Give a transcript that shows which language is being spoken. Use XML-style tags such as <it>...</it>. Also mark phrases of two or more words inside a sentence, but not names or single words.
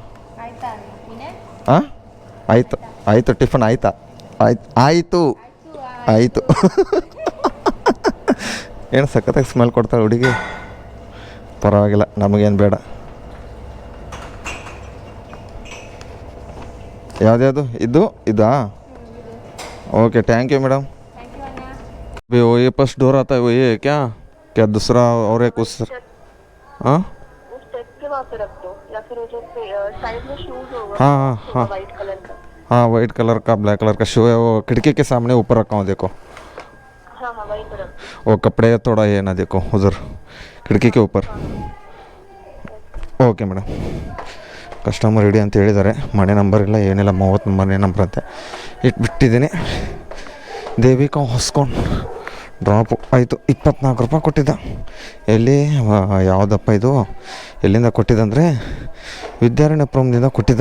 <kn>ಹಾಂ ಆಯಿತು ಆಯಿತು. ಟಿಫನ್ ಆಯಿತಾ? ಆಯಿತು ಆಯಿತು. ಏನು ಸಖತ್ತಾಗಿ ಸ್ಮೆಲ್ ಕೊಡ್ತಾಳೆ ಹುಡುಗಿ. ಪರವಾಗಿಲ್ಲ, ನಮಗೇನು ಬೇಡ. ಯಾವ್ದು ಇದಾ?</kn> <en>OK thank you madam.</en> <hi>अभी वो ये</hi> <en>first door</en> <hi>आता है वो ये क्या क्या दूसरा और एक उस हाँ स्टेप के वहाँ पे रख दो या फिर वो जो साइड में शूज होगा हाँ हाँ हाँ</hi> <en>white colour</en> <hi>का। हाँ</hi> <en>white colour</en> <hi>का</hi> <en>black colour</en> <hi>का शू है वो खिड़की के सामने ऊपर रखा हूँ देखो। हाँ हाँ वही पे रख दो। वो कपड़े थोड़ा ये ना देखो उधर खिड़की के ऊपर।</hi> <en>OK madam. customer ready</en> <kn>ಅಂತ ಹೇಳಿದ್ದಾರೆ. ಮನೆ ನಂಬರ್ ಇಲ್ಲ ಏನಿಲ್ಲ, 30 ಮನೆ ನಂಬರ್ ಅಂತೆ ಇಟ್ಬಿಟ್ಟಿದ್ದೀನಿ. ದೇವಿಕಾ ಹೊಸ್ಕೊಂಡು ಡ್ರಾಪು ಆಯಿತು. 24 ರೂಪಾಯಿ ಕೊಟ್ಟಿದ್ದ. ಎಲ್ಲಿ ಯಾವುದಪ್ಪ ಇದು ಎಲ್ಲಿಂದ ಕೊಟ್ಟಿದ್ದಂದರೆ ವಿದ್ಯಾರಣ್ಯಪುರದಿಂದ ಕೊಟ್ಟಿದ್ದ.</kn>